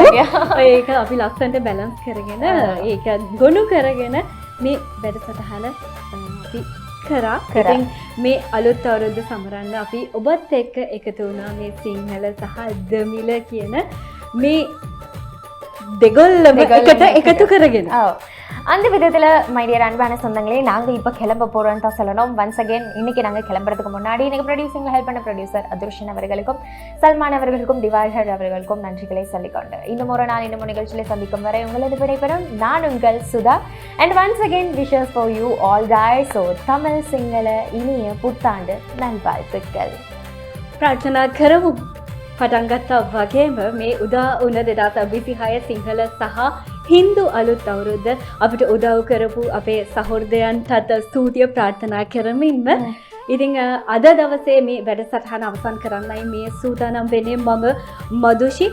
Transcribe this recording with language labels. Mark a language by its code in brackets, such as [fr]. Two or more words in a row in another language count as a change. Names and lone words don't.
[si] ඒක අපි ලස්සනට බැලන්ස් කරගෙන ඒක ගොනු කරගෙන මේ වැඩසටහන අපි කරා. ඉතින් මේ අලුත් අවුරුද්ද සමරන්න අපි ඔබත් එක්ක එකතු වුණා මේ සිංහල සහ දමිළ කියන මේ දෙගොල්ලම එකට එකතු කරගෙන. [ta] அந்த விதத்தில் [en] my dear [ta] அன்பான சொந்தங்களே நாங்கள் இப்போ கிளம்ப போகிறோன்னு தான் சொல்லணும். [en] once again [ta] இன்னைக்கு நாங்கள் கிளம்புறதுக்கு முன்னாடி எனக்கு ப்ரொடியூசிங்கில் ஹெல்ப் பண்ண ப்ரொடியூசர் அதுர்ஷன் அவர்களுக்கும் சல்மான் அவர்களுக்கும் திவாகர் அவர்களுக்கும் நன்றிகளை சொல்லிக்கொண்டு இன்னும் ஒரு நாள் இன்னும் நிகழ்ச்சியில் சந்திக்கும் வரை உங்களது விடைபெறும் நான் உங்கள் சுதா. [en] and once again wishes for you all guys. [ta] ஸோ தமிழ் சிங்கள இனிய புத்தாண்டு நல்வாழ்த்துக்கள். [si] ප්‍රාර්ථනා කරමු. පටන් ගත්තා වගේම මේ උදා වුණ 2026 සිංහල සහ හින්දු අලුත් අවුරුද්ද අපිට උදව් කරපු අපේ සහෘදයන්ටත් ස්තුතිය ප්‍රාර්ථනා කරමින්ම ඉතින් අද දවසේ මේ වැඩසටහන අවසන් කරන්නයි මේ සූදානම් වෙන්නේ මම මදුෂි.